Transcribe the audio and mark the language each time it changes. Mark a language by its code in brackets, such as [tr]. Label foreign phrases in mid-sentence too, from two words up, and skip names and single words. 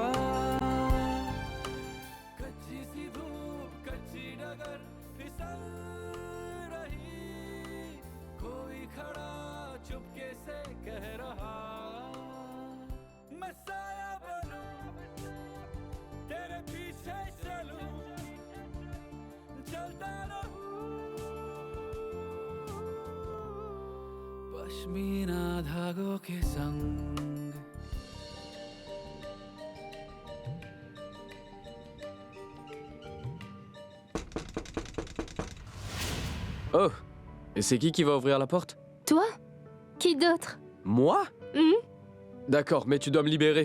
[hi] कच्ची सी धूप कच्ची डगर फिसल रही कोई खड़ा चुपके से कह रहा मैं साया बनूं तेरे पीछे चलूं चलता रहूं पश्मीना धागों के संग [fr] Oh, et c'est qui va ouvrir la porte? Toi? Qui d'autre? Moi? Hmm? D'accord, mais tu dois me libérer.